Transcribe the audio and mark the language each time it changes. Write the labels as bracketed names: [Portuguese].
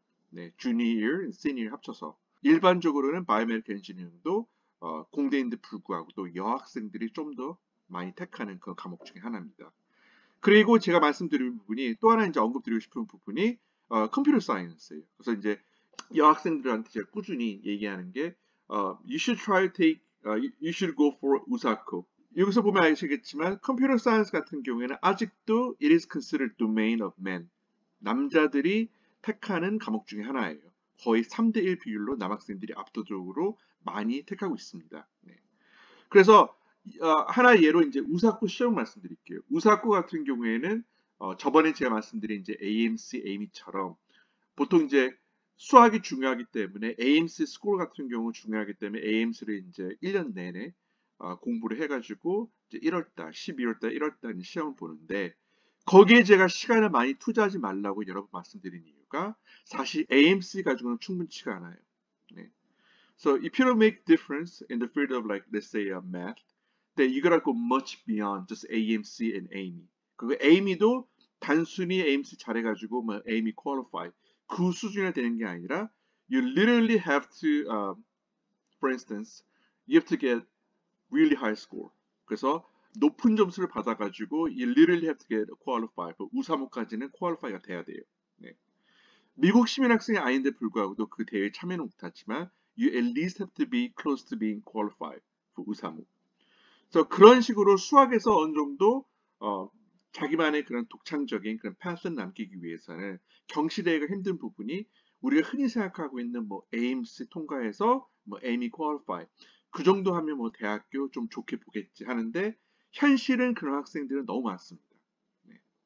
[Korean] 네, 주니어, 시니어 합쳐서 일반적으로는 바이오메디컬 엔지니어링도 공대인데 불구하고 또 여학생들이 좀 더 많이 택하는 그 과목 중에 하나입니다. 그리고 제가 말씀드린 부분이 또 하나 이제 언급드리고 싶은 부분이 컴퓨터 사이언스예요. 그래서 이제 여학생들한테 제가 꾸준히 얘기하는 게 [English] you should try to take, you should go for 우사코. [Korean] 여기서 보면 아시겠지만 컴퓨터 사이언스 같은 경우에는 아직도 [English] it is considered domain of men. [Korean] 남자들이 택하는 과목 중에 하나예요. 거의 3대1 비율로 남학생들이 압도적으로 많이 택하고 있습니다. 네. 그래서 하나 예로 이제 우사쿠 시험 말씀드릴게요. 우사쿠 같은 경우에는 저번에 제가 말씀드린 이제 AMC, AME처럼 보통 이제 수학이 중요하기 때문에 AMC 스코어 같은 경우 중요하기 때문에 AMC를 이제 1년 내내 공부를 해가지고 이제 1월달, 12월달, 1월달 시험을 보는데 거기에 제가 시간을 많이 투자하지 말라고 여러 번 말씀드린 이유가 사실 AMC 가지고는 충분치가 않아요. 네. [English] So if you don't make difference in the field of like let's say math, then you gotta go much beyond just AMC and AME. [Korean] 그 AME도 단순히 AMC 잘해가지고 뭐 AME qualify 그 수준이 되는 게 아니라 [English] you literally have to, for instance, you have to get really high score. [Korean] 그래서 높은 점수를 받아가지고 [English] you literally have to get qualify. [Korean] 우사모까지는 qualify가 돼야 돼요. 네. 미국 시민 학생이 아닌데 불구하고도 그 대회에 참여는 못하지만 [English] you at least have to be close to being qualified for 우사모. [Korean] 그래서 그런 식으로 수학에서 어느 정도 자기만의 그런 독창적인 그런 패턴 남기기 위해서는 경시대회가 힘든 부분이 우리가 흔히 생각하고 있는 뭐 AMC 통과해서 뭐 AME qualify 그 정도 하면 뭐 대학교 좀 좋게 보겠지 하는데 현실은 그런 학생들은 너무 많습니다. 네.